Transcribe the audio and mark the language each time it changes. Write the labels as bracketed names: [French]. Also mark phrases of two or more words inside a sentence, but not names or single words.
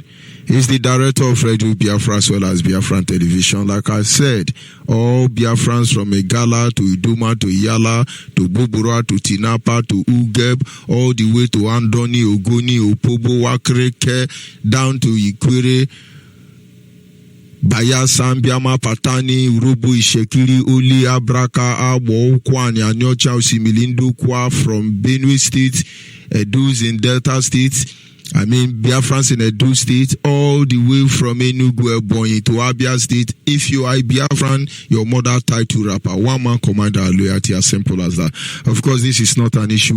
[English] He's the director of Radio Biafra as well as Biafran Television. Like I said, all Biafrans from Igala to Iduma to Iyala to Bubura to Tinapa to Ugeb, all the way to Andoni, Ogoni, Opobo, Wakreke, down to Ikwere, Bayelsa, Biama, Patani, Urubu, Ishekiri, Uli, Abraka, Abo, Kwani, Anyocha, Osimilindu, Kwa from Benue State, Edus in Delta State, Biafrans in Edo State, all the way from Enugu, Ebonyi to Abia State. If you are a Biafran, your mother tied to rapper, one man commander, loyalty, as simple as that. Of course, this is not an issue.